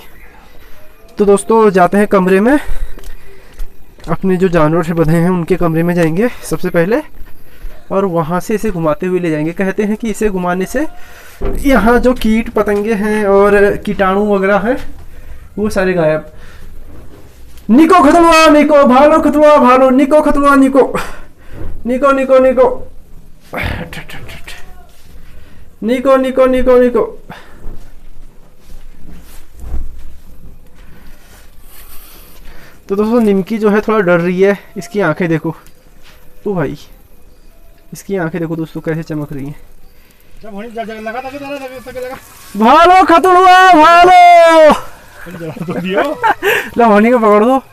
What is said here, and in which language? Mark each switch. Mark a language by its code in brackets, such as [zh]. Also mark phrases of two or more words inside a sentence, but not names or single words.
[hi] तो दोस्तों जाते हैं कमरे में, अपने जो जानवर से बंधे हैं उनके कमरे में जाएंगे सबसे पहले, और वहाँ से इसे घुमाते हुए ले जाएंगे। कहते हैं कि इसे घुमाने से यहाँ जो कीट पतंगे हैं और कीटाणु वगैरह हैं वो सारे गायब। [as] নিকো খতুৱা নিকো, ভালো খতুৱা ভালো, নিকো খতুৱা নিকো, নিকো নিকো নিকো, নিকো নিকো নিকো নিকো। [hi] तो दोस्तों निमकी जो है थोड़ा डर रही है, इसकी आंखें देखो। ओ भाई, इसकी आंखें देखो दोस्तों कैसे चमक रही हैं। [as] ভালো খতুৱা ভালো, [hi] ला होनी को पकड़ दो।